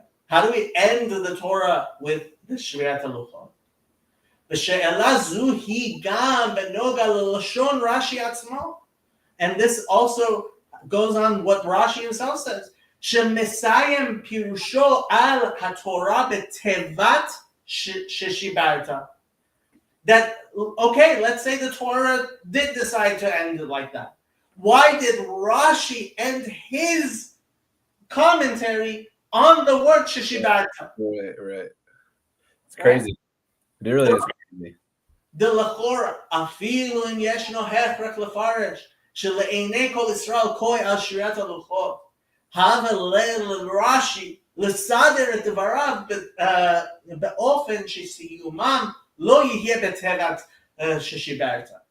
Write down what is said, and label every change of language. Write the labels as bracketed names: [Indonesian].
[English] How do we end the Torah with the שבירת הלוחות? [Hebrew] ושאלה זו היא גם בנוגע ללשון רש"י עצמו. [English] And this also goes on what Rashi himself says. [Hebrew] שמסיים פירושו על התורה בתיבת ששיברת. [English] That, okay, let's say the Torah did decide to end it like that. Why did Rashi end his commentary on the word sheshibarta? Right. It's crazy. It really is crazy. [Hebrew] דלכאורה, אפילו אם ישנו הכרח לפרש שלעיני כל ישראל כוי על שבירת הלוחות, הווה לרש"י לסדר את דבריו באופן שסיומם לא יהיה בתיבת ששיברת.